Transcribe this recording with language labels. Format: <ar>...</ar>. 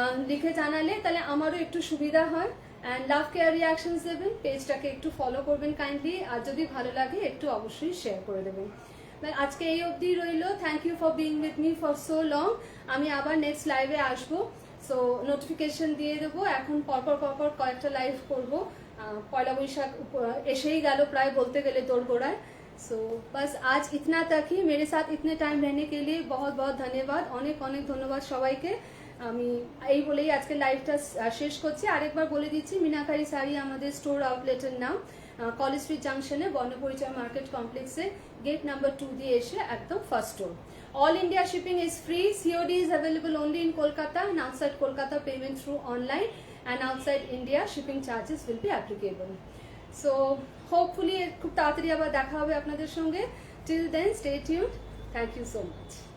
<bn>লিখে জানালে তাহলে আমারও একটু সুবিধা হয়। অ্যান্ড লাভ কেয়ার রিয়াকশনস দেবেন, পেজটাকে একটু ফলো করবেন কাইন্ডলি, আর যদি ভালো লাগে একটু অবশ্যই শেয়ার করে দেবেন। আজকে এই অবধি রইল।</bn> <en>Thank you for being with me for so long.</en> <bn>আমি আবার নেক্সট লাইভে আসবো, সো নোটিফিকেশন দিয়ে দেবো। এখন পরপর কয়েকটা লাইভ করবো। পয়লা বৈশাখ এসেই গেল প্রায় বলতে গেলে দোরগোড়ায়।</bn> <hi>सो बस आज इतना तक ही। मेरे साथ इतने टाइम रहने के लिए बहुत बहुत धन्यवाद,</hi> <bn>অনেক অনেক ধন্যবাদ সবাইকে। আমি এই বলেই আজকে লাইভটা শেষ করছি। আরেকবার বলে দিচ্ছি, মিনাকারি শাড়ি আমাদের স্টোর আউটলেটের নাম কলেজ স্ট্রিট জাংশনে বর্ণপরিচয় মার্কেট কমপ্লেক্সে গেট নাম্বার 2 দিয়ে এসে একদম first store.</bn> <en>All India shipping is free. COD is available only in Kolkata, and outside Kolkata payment through online, and outside India shipping charges will be applicable. So hopefully</en> <bn>খুব তাড়াতাড়ি আবার দেখা হবে আপনাদের সঙ্গে।</bn> <en>Till then stay tuned. Thank you so much.</en>